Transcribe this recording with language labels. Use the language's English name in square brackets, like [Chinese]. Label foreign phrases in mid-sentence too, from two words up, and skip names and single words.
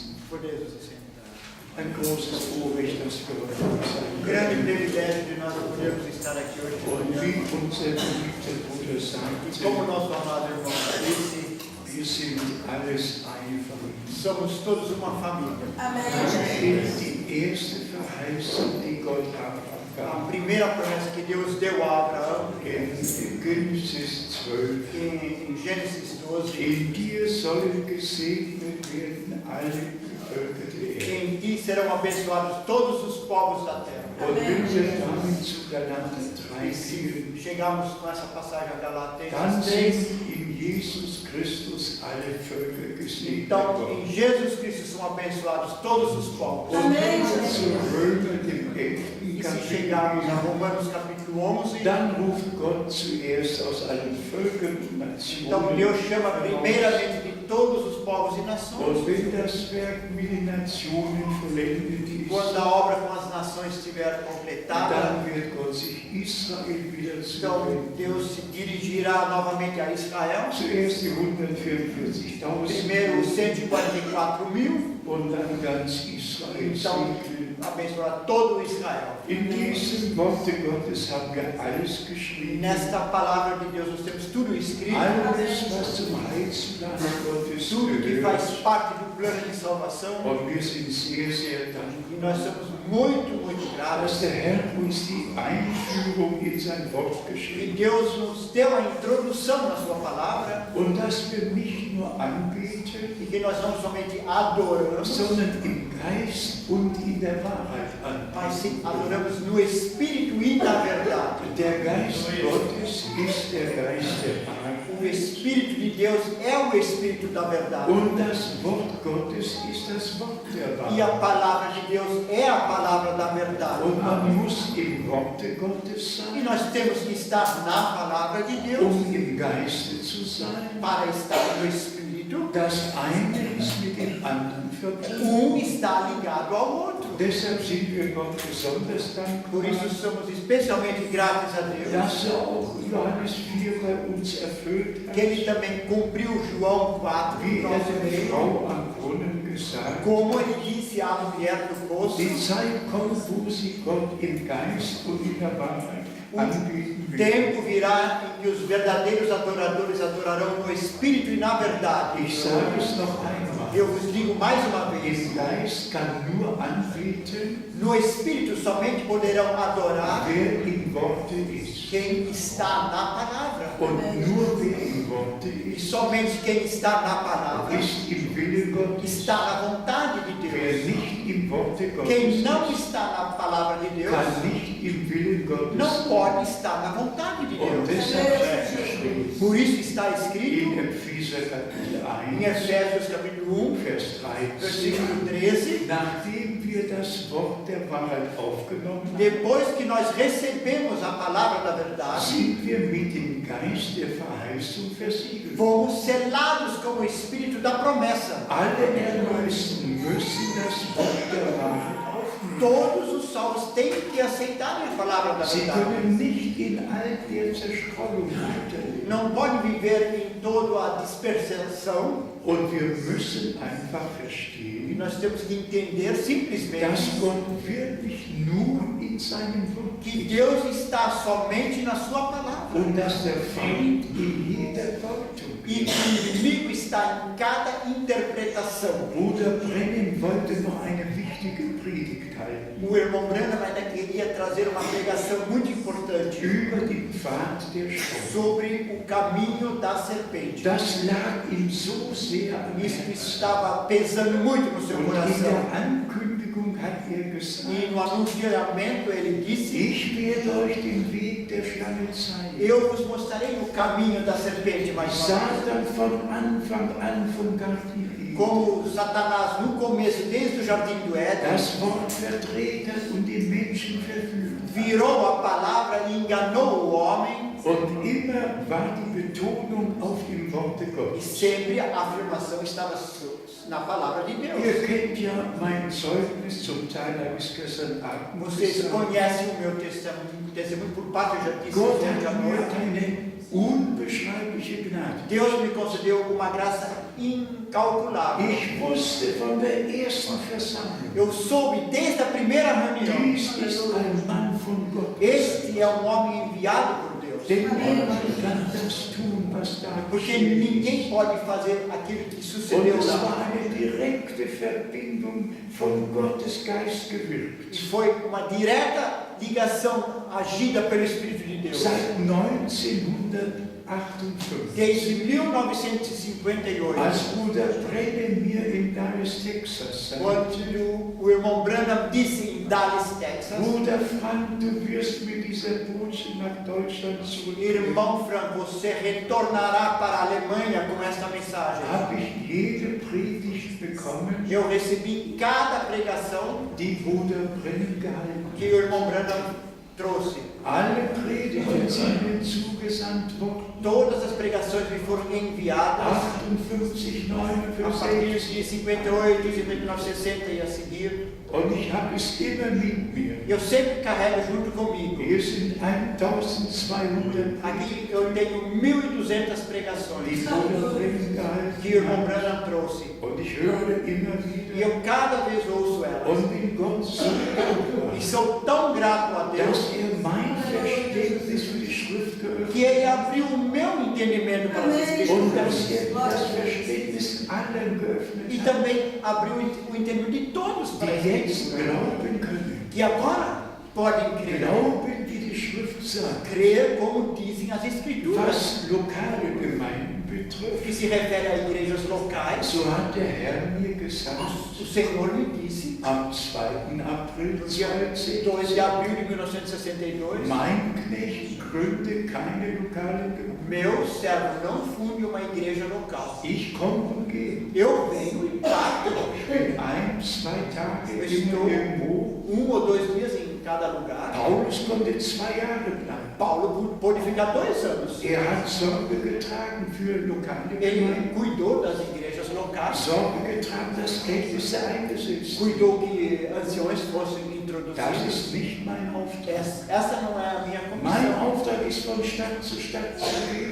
[Portuguese] Poderes assentar. [German] Ein großes Vorrecht, dass wir heute sein [Portuguese] Grande [German] können. [Portuguese] privilégio de nós podermos estar aqui hoje de [German] Und [Portuguese] manhã. [German] wie unser geliebter Bruder [Portuguese] E [German] sagte, [Portuguese] como nosso amado irmão disse, [German] wir sind alles eine Familie. [Portuguese] somos todos uma família. [German] Die erste Verheißung, die Gott Abraham [Portuguese] A [German] gab, [Portuguese] primeira promessa que Deus deu a Abraão [German] in Genesis 12, [Portuguese] em Gênesis 12, [German] in dir sollen gesegnet werden alle Völker der Erde. [Portuguese] em ti serão abençoados todos os povos da terra. [German] Und wenn wir damit zu Galater 3 [Portuguese] E se [German] gehen, [Portuguese] chegarmos com essa passagem a [German] dann [Portuguese] Galatenses 3, [German] sind in Jesus Christus alle Völker gesegnet [Portuguese] então [German] worden. [Portuguese] em Jesus Cristo são abençoados todos os povos. [German] Und wenn wir zu Römer, dem 11. [Portuguese] E se chegarmos a [German] Kapitel, [Portuguese] Romanos capítulo 11, [German] dann ruft Gott zuerst aus allen Völkern und [Portuguese] então [German] Nationen. [Portuguese] Deus chama primeiramente de todos os povos e nações. [German] Und wenn das Werk mit den Nationen vollendet ist, [Portuguese] Quando a obra com as nações estiver completada, [German] dann wird Gott sich Israel wieder [Portuguese] então [German] zuwenden. [Portuguese] Deus se dirigirá novamente a Israel. [German] Zuerst die 144.000 [Portuguese] Primeiro os 144.000, [German] und dann ganz Israel [Portuguese] então [German] segnen. [Portuguese] abençoará todo Israel. [German] In diesen Worte Gottes haben wir alles [Portuguese] E [German] geschrieben. [Portuguese] nesta palavra de Deus nós temos tudo escrito, [German] Alles, was zum Heilsplan Gottes [Portuguese] tudo que faz [German] gehört. [Portuguese] parte do plano de salvação. [German] Und wir sind sehr, sehr dankbar, [Portuguese] E nós somos muito gratos. [German] dass der Herr uns die Einführung in sein Wort [Portuguese] E [German] geschrieben [Portuguese] Deus nos deu a introdução na sua palavra, [German] hat. Und dass wir nicht nur anbeten, [Portuguese] e que nós não somente adoramos, [German] sondern im Geist und in der Wahrheit [Portuguese] mas [German] anbeten. [Portuguese] sim adoramos no Espírito e na verdade. [German] Der Geist Gottes ist der Geist der Wahrheit. [Portuguese] O Espírito de Deus é o Espírito da verdade. [German] Und das Wort Gottes ist das Wort der [Portuguese] E a [German] Wahrheit. [Portuguese] palavra de Deus é a palavra da verdade. [German] Und man muss im Worte Gottes [Portuguese] E [German] sein, [Portuguese] nós temos que estar na palavra de Deus [German] im Geiste zu sein. [Portuguese] para estar no Espírito. [German] Das eine ist mit dem anderen verbunden. [Portuguese] Está ligado ao outro. [German] Deshalb sind wir Gott besonders [Portuguese] Por isso [German] dankbar, [Portuguese] somos especialmente gratos a Deus, [German] dass auch Johannes 4 bei uns erfüllt [Portuguese] que Ele [German] hat, [Portuguese] também cumpriu João 4, [German] wie er [Portuguese] nosso [German] der [Portuguese] meio, [German] Frau am Brunnen gesagt hat. [Portuguese] como Ele disse à mulher do poço. [German] Die Zeit kommt, wo sie Gott im Geist und in der Wahrheit anbeten will. [Portuguese] Tempo virá em que os verdadeiros adoradores adorarão no Espírito e na verdade. [German] Ich sage es noch einmal. [Portuguese] Eu vos digo mais uma vez, [German] Im Geist kann nur anbeten, [Portuguese] no Espírito somente poderão adorar [German] wer im Worte ist. [Portuguese] quem está na palavra. [German] Und nur wer im Worte [Portuguese] E [German] ist, [Portuguese] somente quem está na palavra [German] ist im Willen Gottes. [Portuguese] está na vontade de [German] Wer [Portuguese] Deus. [German] nicht im Worte Gottes [Portuguese] Quem não [German] ist, [Portuguese] está na palavra de Deus [German] kann nicht im Willen Gottes [Portuguese] não [German] sein. [Portuguese] pode estar na vontade de [German] Und [Portuguese] Deus. [German] deshalb steht geschrieben, [Portuguese] Por isso está escrito [German] in Epheser Kapitel [Portuguese] em 1, Efésios capítulo 1, [German] Vers 13, [Portuguese] versículo 13, [German] nachdem wir das Wort der Wahrheit aufgenommen haben, [Portuguese] depois que nós recebemos a palavra da verdade, [German] sind wir mit dem Geist der Verheißung versiegelt. [Portuguese] fomos selados com o Espírito da promessa. [German] Alle Erlösten müssen das Wort der Wahrheit aufnehmen. [Portuguese] Todos os salvos têm que aceitar a palavra da [German] Sie [Portuguese] verdade. [German] können nicht in all der Zerstreuung weiterleben. [Portuguese] Não podem viver em toda a dispersação. [German] Und wir müssen einfach [Portuguese] E [German] verstehen, [Portuguese] nós temos que entender simplesmente [German] dass Gott wirklich nur in seinem Wort [Portuguese] que [German] ist. [Portuguese] Deus está somente na sua palavra. [German] Und dass der Feind in jeder Deutung [Portuguese] E que o inimigo está em cada interpretação. [German] Bruder Brennan wollte noch eine wichtige Predigt halten [Portuguese] O irmão Branham ainda queria trazer uma pregação muito importante [German] über den Pfad der Schau. [Portuguese] sobre o caminho da serpente. [German] Das lag ihm so sehr am [Portuguese] Isso [German] Herzen. [Portuguese] estava pesando muito no seu [German] Und in [Portuguese] coração. [German] der Ankündigung hat er gesagt, [Portuguese] E no anunciamento ele disse: [German] ich werde euch den Weg der Schlange zeigen. [Portuguese] Eu vos mostrarei o caminho da serpente mais uma vez. [German] Satan von Anfang an vom Garten Eden [Portuguese] Como Satanás no começo, desde o jardim do Éden, [German] das Wort verdreht hat und den Menschen verführt. [Portuguese] virou a palavra e enganou o homem. [German] Und immer war die Betonung auf dem Worte [Portuguese] E [German] Gottes. [Portuguese] sempre a afirmação estava na palavra de Deus. [German] Ihr kennt ja mein Zeugnis, zum Teil habe ich es gestern Abend [Portuguese] Vocês [German] gesagt. [Portuguese] conhecem o meu testemunho por parte, eu já disse [German] Gott [Portuguese] hoje à [German] hat mir [Portuguese] noite. [German] eine unbeschreibliche Gnade. [Portuguese] Deus me concedeu uma graça incalculável. [German] Ich wusste von der ersten Versammlung, [Portuguese] Eu soube desde a primeira reunião, [German] dies ist ein Mann von Gott. [Portuguese] este é um homem enviado por Deus. [German] Denn niemand kann das tun, was da [Portuguese] Porque [German] geschehen [Portuguese] ninguém [German] ist. [Portuguese] pode fazer aquilo que [German] Und [Portuguese] sucedeu [German] es [Portuguese] lá. [German] war eine direkte Verbindung von Gottes Geist [Portuguese] E [German] gewirkt. [Portuguese] foi uma direta ligação agida pelo Espírito de Deus. [German] Seit 1958, [Portuguese] Desde 1958, [German] als Bruder Brennan mir in Dallas, Texas sagte, [Portuguese] quando o irmão Branham disse em Dallas, Texas, [German] Bruder Frank, du wirst mit dieser Botschaft nach Deutschland zurückkehren, [Portuguese] irmão Frank, você retornará para a Alemanha com esta mensagem. [German] habe ich jede Predigt bekommen, [Portuguese] Eu recebi cada pregação [German] die Bruder Brennan gehalten [Portuguese] que o irmão Branham trouxe. [German] Alle Predigten sind mir zugesandt worden. [Portuguese] Todas as pregações me foram enviadas 58, a partir 59, de 58, 59, 60 e a seguir. [German] und ich habe es immer mit mir. [Portuguese] Eu sempre carrego junto comigo. [German] Hier sind 1200 [Portuguese] Aqui eu tenho 1.200 [German] die [Portuguese] pregações [German] Bruder Brennan [Portuguese] que o irmão [German] gehalten [Portuguese] Branham trouxe. [German] und ich höre immer [Portuguese] E [German] wieder [Portuguese] eu cada vez ouço elas. [German] und bin Gott so dankbar, [Portuguese] E sou tão grato a Deus [German] dass mein Verständnis für die Schrift geöffnet [Portuguese] que Ele abriu o meu entendimento para as [German] und [Portuguese] Escrituras. [German] dass das Verständnis allen geöffnet [Portuguese] E [German] hat, [Portuguese] também abriu o entendimento de todos para as [German] die jetzt [Portuguese] Escrituras. [German] glauben können. [Portuguese] Que agora podem crer. [German] Glauben, wie die Schrift sagt. [Portuguese] Crer como dizem as Escrituras. [German] Was lokale Gemeinden [Portuguese] O que [German] betrifft, [Portuguese] se refere a igrejas locais, [German] so hat der Herr mir gesagt, [Portuguese] o Senhor me disse, [German] am 2. April [Portuguese] no dia 2 2010, de abril de 1962, [German] mein Knecht gründe keine lokale Gemeinde. [Portuguese] meu servo não funde uma igreja local. [German] Ich komme und gehe. [Portuguese] Eu venho e parto. [German] Ich bin 1, 2 Tage [Portuguese] Eu [German] immer [Portuguese] estou [German] irgendwo. [Portuguese] 1 ou 2 dias em cada lugar. [German] Paulus konnte 2 Jahre bleiben. [Portuguese] Paulo pôde ficar 2 anos. [German] Hat Sorge getragen für lokale [Portuguese] Ele [German] Gemeinden. [Portuguese] cuidou das igrejas locais, [German] Sorge getragen, dass Kenntnisse eingesetzt werden. [Portuguese] cuidou que anciões fossem [German] Das [Portuguese] introduzidos. [German] ist nicht mein Auftrag. [Portuguese] Essa não é a minha [German] Mein [Portuguese] comissão. [German] Auftrag ist, von Stadt zu Stadt zu gehen.